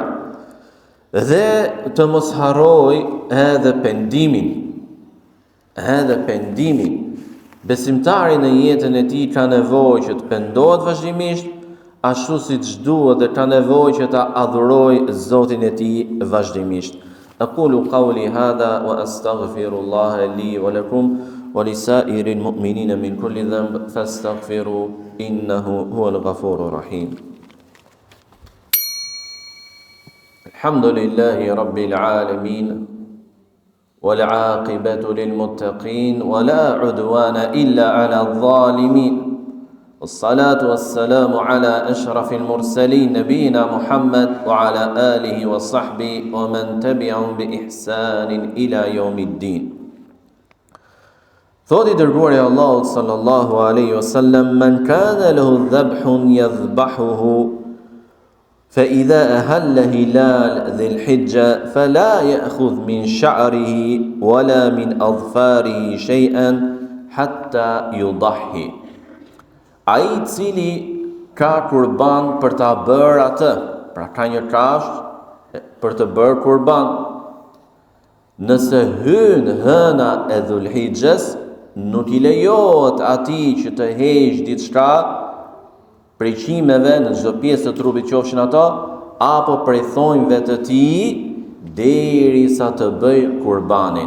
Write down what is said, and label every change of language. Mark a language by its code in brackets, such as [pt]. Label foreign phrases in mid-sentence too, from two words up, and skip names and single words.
[sq] Dhe të mos harroj edhe pendimin. Besimtari në jetën e tij ka nevojë që të pendohet vazhdimisht, ashtu siç duhet dhe ka nevojë që ta adhurojë Zotin e tij vazhdimisht. [ar] أقول قولي هذا وأستغفر الله لي ولكم ولسائر المؤمنين من كل ذنب فاستغفروه إنه هو الغفور الرحيم. الحمد لله رب العالمين. والعاقبة للمتقين ولا عدوان إلا على الظالمين والصلاة والسلام على أشرف المرسلين نبينا محمد وعلى آله وصحبه ومن تبعهم بإحسان إلى يوم الدين. [sq] Thot I dërguari Allahut [ar] صلى الله عليه وسلم من كان له ذبح يذبحه فإذا أهل هلال ذي الحجة فلا يأخذ من شعره ولا من أظفاره شيئا حتى يضحي. [sq] Ai I cili ka kurban për ta bërë atë, pra ka një kafshë për të bërë kurban, nëse hyn hëna e Dhulhijhes, nuk I lejohet atij që të heqë diçka prej qimeve në çdo pjesë të trupit, qofshin ato apo prej thonjve të tij, derisa të bëj kurbanin.